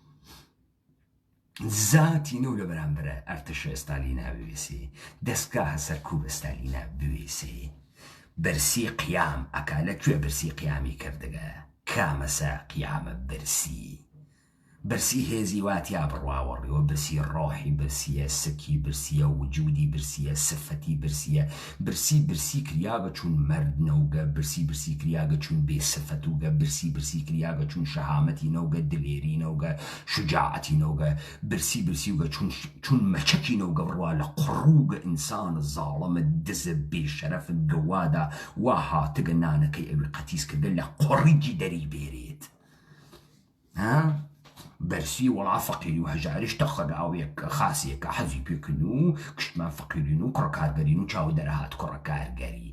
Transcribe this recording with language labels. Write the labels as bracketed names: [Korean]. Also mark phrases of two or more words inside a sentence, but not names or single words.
[Southern Kurdish] زاتی نەو لە بەرامبەرە ئەرتەشە ئستالینە بوێسێ دەستگاهە سەرکوب ئستالینە بوێسێ برسی قیام ئەکا لەکوێ برسی قیامی کردگە کامەسە قیامە برسی هێزی واتیا بڕواوەڕیەوە برسی ڕۆحی برسیە سکی برسیە وجودی برسیە سفەتی برسی کریاگە چون مرد نەوگە برسی کریاگە چون بێ سفەتوگە برسی کریاگە چون شەهامەتی نەوگە دلێری نەوگە شجاعەتی نەوگە برسیوگە چون مەچەکی نەوگە بڕوا لە قڕووگە ئینسان زاڵەمە دزە بێشەرەفت گەوادا وا هاتگە نانەکەی ئەوی قەتیس کردە لە قۆڕیگی دەری بێرێت برسی وڵا فەقیری و هەژارش تەخەداوێک خاسیەکە حەزی پێکردن و کشتمان فەقیرین و کوڕەکارگەرین و چاو دەرەهات کوڕەکارگەری